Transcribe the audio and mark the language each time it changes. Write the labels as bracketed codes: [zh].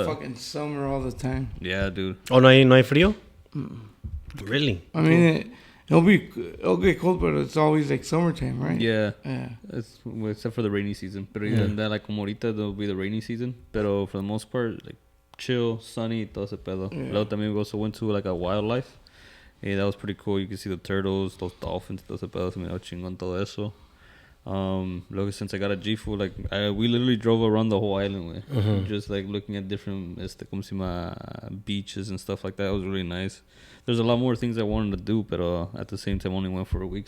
[en] it's fucking summer all the time. yeah, dude. [es] Oh, no hay frío? Really? [en] I mean, it'll get cold, but it's always like summertime, right? Yeah. Yeah. It's, well, except for the rainy season. Pero even that, like, [es] como ahorita, [en] there'll be the rainy season. Pero for the most part, like, chill, sunny, [es] todo ese pedo. [en] Yeah. Luego también we also went to, like, a wildlife. Yeah, that was pretty cool. You can see the turtles, those dolphins, [es] todo ese pedo. Se miraba chingón todo eso. [en] Luego, since I got a G-Fu, like, we literally drove around the whole island, way. Just, like, looking at different, [es] como se llama, [en] beaches and stuff like that. It was really nice. There's a lot more things I wanted to do, but at the same time, only went for a week.